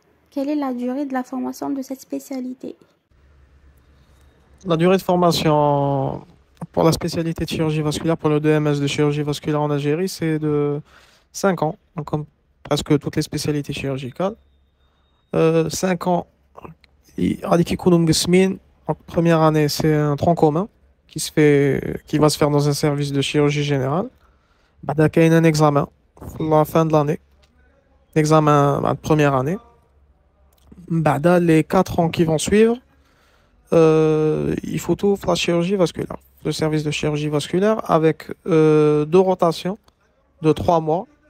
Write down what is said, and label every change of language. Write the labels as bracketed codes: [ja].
[fr] Quelle est la durée de la formation de cette spécialité? La durée de formation pour la spécialité de chirurgie vasculaire, pour le DMS de chirurgie vasculaire en Algérie, c'est de 5 ans, donc comme presque toutes les spécialités chirurgicales. 5 ans, [ar] هذيك يكونوا مقسمين. [fr] Donc, première année, c'est un tronc commun qui va se faire dans un service de chirurgie générale. [ar] بعدها كاين [fr] un examen à la fin de l'année, l'examen de première année. بعدها les 4 ans qui vont suivre, il faut tout la chirurgie vasculaire, le service de chirurgie vasculaire avec 2 rotations de 3 mois.